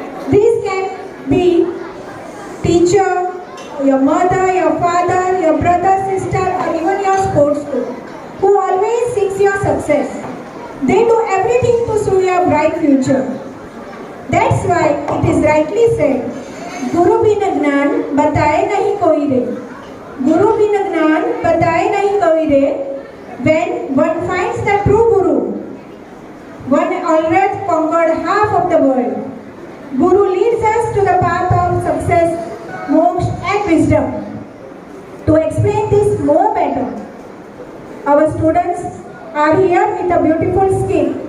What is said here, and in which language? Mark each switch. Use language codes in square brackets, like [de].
[en] These can be teacher, your mother, your father, your brother, sister, or even your sports coach, who always seeks your success. They do everything to see your bright future. That's why it is rightly said, [hi] "Guru बिन ज्ञान बताए नहीं कोई रे." Guru बिन ज्ञान बताए नहीं कोई रे. [en] When one finds the true Guru, one already conquered half of the world. Guru leads us to the path of success, moksha and wisdom. To explain this more better, our students are here with a beautiful skit.